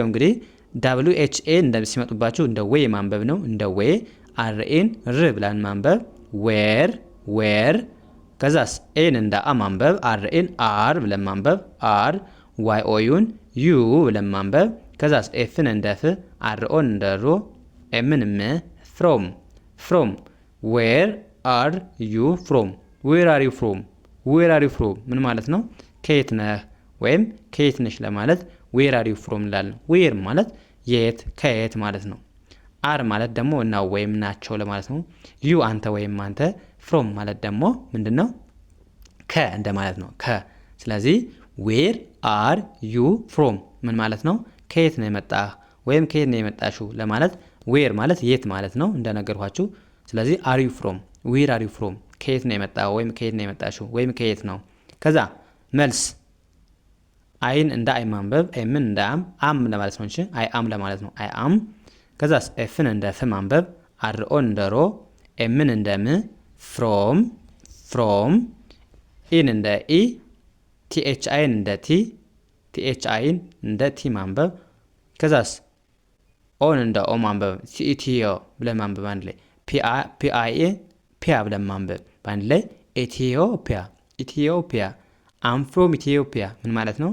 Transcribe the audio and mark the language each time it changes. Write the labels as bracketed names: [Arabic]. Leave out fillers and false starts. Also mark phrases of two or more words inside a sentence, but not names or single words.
[Amharic] እንግዲህ WHA እንደሚመጡባችሁ እንደ ዌይ ማንበብ ነው። እንደ ዌይ አርኤን ር ብለን ማንበብ ዌር ከዛስ ኤን እንደ አ ማንበብ አርኤን አር ብለን ማንበብ አር ዋይ ኦዩን ዩ ብለን ማንበብ ከዛስ ኤፍን እንደ ፍ አርኦን እንደ ሮ ኤምን ም [English] from where are you from [Amharic] ምን ማለት ነው? ከየት ነህ ወይም ከየት ነሽ ለማለት [English] where are you from [Amharic] እንላለን። where ማለት የት ከየት ማለት ነው። are ማለት ደግሞ እና ወይም ናቸው ለማለት ነው። you አንተ ወይም አንተ from ማለት ደግሞ ምንድነው? ከ እንደማለት ነው። ስለዚህ [English] where are you from [Amharic] ምን ማለት ነው? ከየት ነው የመጣህ ወይም ከየት ነው የመጣሽው ለማለት where ማለት የት ማለት ነው እንደነገርኳችሁ። ስለዚህ [English] are you from where are you from [Amharic] ከየት ነው የመጣው ወይም ከየት ነው የመጣሽው ወይም ከየት ነው። ከዛ መልስ አይን እንደ አይ ማንበብ ኤምን እንደ አም ለማለት ነው እንጂ [English] I am [Amharic] ለማለት ነው። [English] I am [Amharic] ከዛስ ኤፍን እንደ ፍ ማንበብ አርኦን እንደ ሮ ኤምን እንደ ም from ኢን እንደ ኢ ቲኤች አይን እንደ ቲ ማንበብ ከዛስ ኦን እንደ ኦ ማንበብ ኢትዮ ብለን ማንበብ አንድ ላይ ፒያ ብለን ማንበብ በአንድ ላይ ኢትዮጵያ [English] am from ኢትዮጵያ [Amharic] ምን ማለት ነው?